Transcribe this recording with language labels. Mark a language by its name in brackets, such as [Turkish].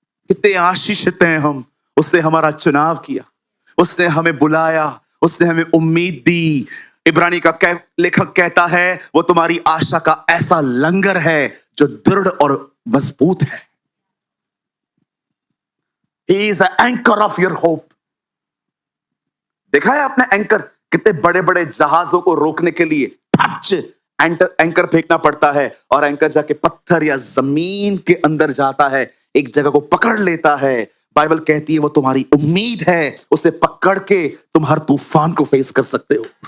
[Hindi] कितने आशीषित हैं हम। उसने हमारा चुनाव किया, उसने हमें बुलाया, उसने हमें उम्मीद दी। इब्रानी का लेखक कहता है वो तुम्हारी आशा का ऐसा लंगर है जो दृढ़ और मजबूत है। [English] He is the anchor of your hope। [Hindi] देखा है आपने एंकर? कितने बड़े बड़े जहाजों को रोकने के लिए एंकर फेंकना पड़ता है और एंकर जाके पत्थर या जमीन के अंदर जाता है, एक जगह को पकड़ लेता है। बाइबल कहती है वो तुम्हारी उम्मीद है, उसे पकड़ के तुम हर तूफान को फेस कर सकते हो।